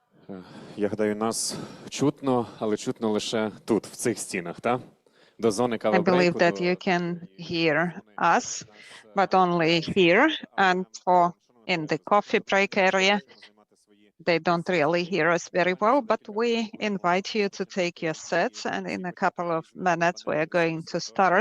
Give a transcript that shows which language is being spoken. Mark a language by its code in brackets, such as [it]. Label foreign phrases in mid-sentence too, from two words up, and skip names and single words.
[uk] Я гадаю, нас чутно, але чутно лише тут, в цих стінах, так? До зони [en] I believe [uk] кавабрейку, [en] that [uk] до [en] you can hear us, but only here. And for in the coffee break area, they don't really hear us very well, but we invite you to take your seats, and in a couple of minutes we are going to start.